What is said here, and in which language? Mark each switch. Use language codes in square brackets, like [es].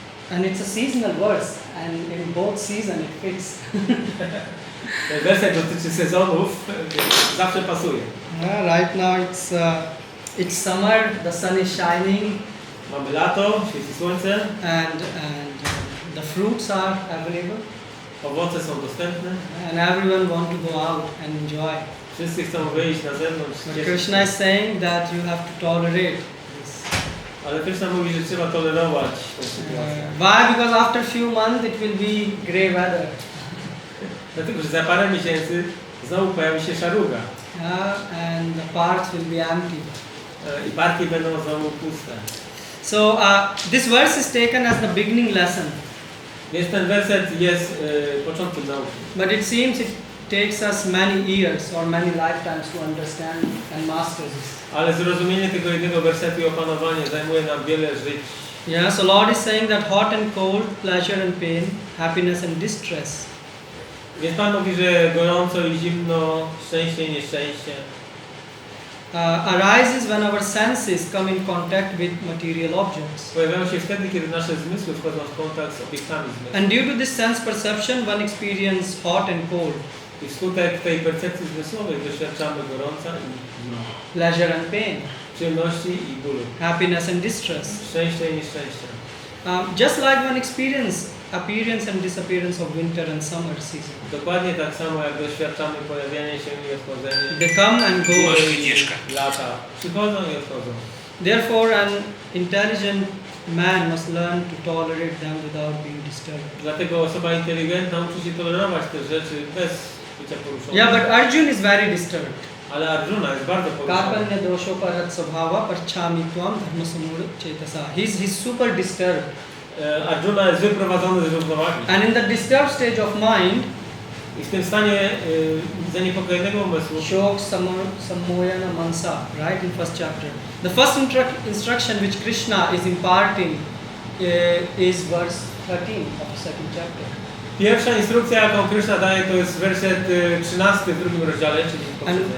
[en] And it's a seasonal verse, and in both season it fits. [pl] Werset dotyczy sezonów, zawsze pasuje. [en] Yeah, right now it's summer, the sun is shining, [pl] Mamy lato, świeci słońce, [en] and the fruits are available, [pl] owoce są dostępne, [en] and everyone want to go out and enjoy. [pl] wszyscy chcą wyjść na zewnątrz. [en] But Krishna is saying that you have to tolerate this. [pl] Ale Krishna mówi, że trzeba tolerować tę sytuację. [en] Why? Because after few months it will be grey weather. [pl] Dlatego, że za parę miesięcy znowu pojawi się szaruga. [en] And the parks will be empty. [pl] I parki będą znowu puste. [en] So this verse is taken as the beginning lesson. [pl] Więc ten werset jest początkiem nauki. [en] But it seems it takes us many years or many lifetimes to understand and master this. [pl] Ale zrozumienie tego jednego wersetu i opanowanie zajmuje nam wiele żyć. [en] Yeah, so Lord is saying that hot and cold, pleasure and pain, happiness and distress. [pl] Więc Pan mówi, że gorąco i zimno, szczęście i nieszczęście [en] Arises when our senses come in contact with material objects. [pl] pojawiają się wtedy, kiedy nasze zmysły wchodzą w kontakt z obiektami zmysłu. [en] And due to this sense perception, one experiences hot and cold, [pl] I wskutek tej percepcji zmysłowej doświadczamy gorąca i zimna, [en] pleasure and pain, [pl] przyjemności i bólu, [en] happiness and distress. [pl] szczęścia i nieszczęścia. [en] Just like one experiences appearance and disappearance of winter and summer season. [pl] Dokładnie tak samo jak doświadczamy pojawiania się i odchodzenia. [en] They come and go. [pl] Lata przychodzą i odchodzą. [en] Therefore, an intelligent man must learn to tolerate them without being disturbed. [pl] Dlatego osoba inteligentna uczy się tolerować te rzeczy bez bycia poruszonym. [en] Yeah, but Arjun is very disturbed. [pl] Ale Arjuna jest bardzo poruszony. [sa] Karpanya dosho parat svabhava parchami tvam dharma samura chetasa. [en] He's super disturbed. [pl] Arjuna jest wyprowadzony z równowagi. [en] And in the disturbed stage of mind, [pl] I w tym stanie zaniepokojonego umysłu [sa] Shok Sammoyana Mansa, [en] right, in first chapter. The first instruction which Krishna is imparting is verse 13 of the second chapter. [pl] Pierwsza instrukcja, jaką Krishna daje, to jest werset 13 w drugim rozdziale, czyli